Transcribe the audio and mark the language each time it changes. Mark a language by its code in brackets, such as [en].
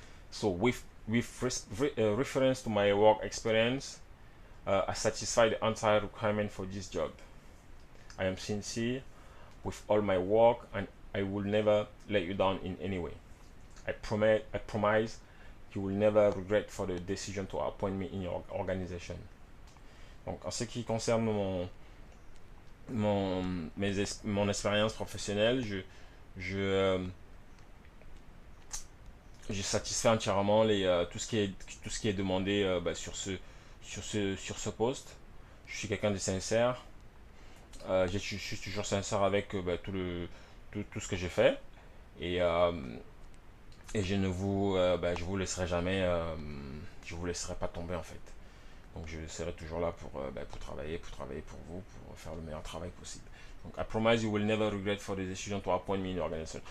[en] So, with reference to my work experience, I satisfy the entire requirement for this job. I am sincere with all my work and I will never let you down in any way. I promise you will never regret for the decision to appoint me in your organization. [fr] Donc, en ce qui concerne mon expérience professionnelle, je satisfais entièrement tout ce qui est demandé sur ce poste. Je suis quelqu'un de sincère. Je suis toujours sincère avec tout ce que j'ai fait. Et, je vous laisserai jamais, je vous laisserai pas tomber en fait. Donc je serai toujours là pour travailler pour vous, pour faire le meilleur travail possible. [en] Donc I promise you will never regret for the decision to appoint me in your organization.